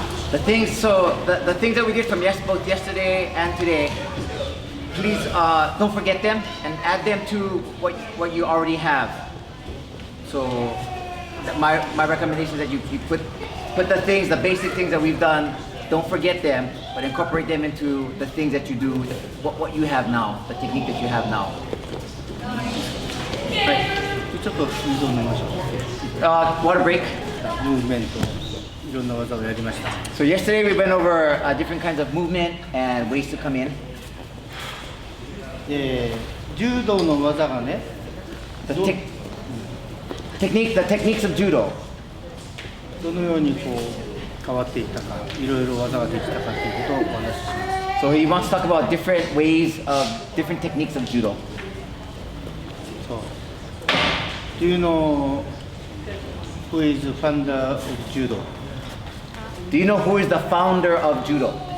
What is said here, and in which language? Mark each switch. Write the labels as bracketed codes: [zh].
[en] The things that we did from both yesterday and today, please don't forget them and add them to what you already have. So my recommendation is that you put the things, the basic things that we've done, don't forget them, but incorporate them into the things that you do, what you have now, the technique that you have now. [ja] はい、ちょっと水を飲みましょう。 [en] Water break. [ja] ムーブメントいろんな技をやりました。 [en] So yesterday we went over different kinds of movement and ways to come in. [ja] 柔道の技がね、 [en] The techniques of judo. [ja] どのようにこう変わっていったか、いろいろ技ができたかということをお話しします。 [en] So he wants to talk about different ways of different techniques of judo. [ja] そう。 [en] Do you know who is the founder of judo? Do you know who is the founder of judo?